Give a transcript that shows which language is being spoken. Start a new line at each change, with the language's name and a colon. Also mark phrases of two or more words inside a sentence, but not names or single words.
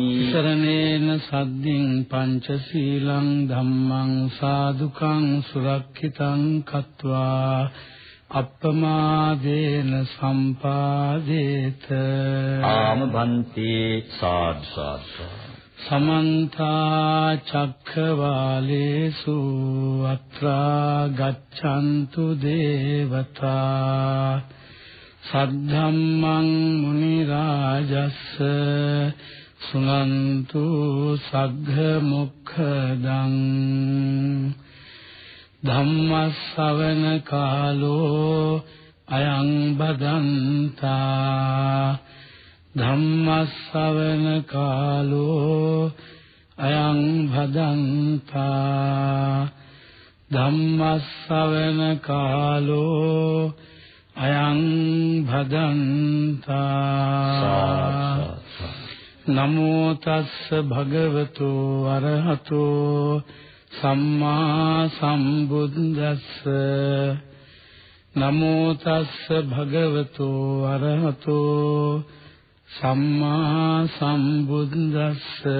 Pali: සරණේන සද්දින් පංචශීලං ධම්මං සාදුකං සුරක්ඛිතං කତ୍වා අප්පමාදේන සම්පාදේත ආම භන්තේ සාදු සාදු සමන්ත චක්ඛවාලේසු අත්‍රා ගච්ඡන්තු දේවතා සද්ධම්මං මුනි රාජස්ස සුනන්තු සග්ග මොක්ඛදං ධම්මස්සවන කාලෝ අයං බදන්තා ධම්මස්සවන කාලෝ අයං භදන්තා ධම්මස්සවන කාලෝ අයං භදන්තා නමෝ තස්ස භගවතු අරහතෝ සම්මා සම්බුද්දස්ස නමෝ තස්ස භගවතු අරහතෝ සම්මා සම්බුද්දස්ස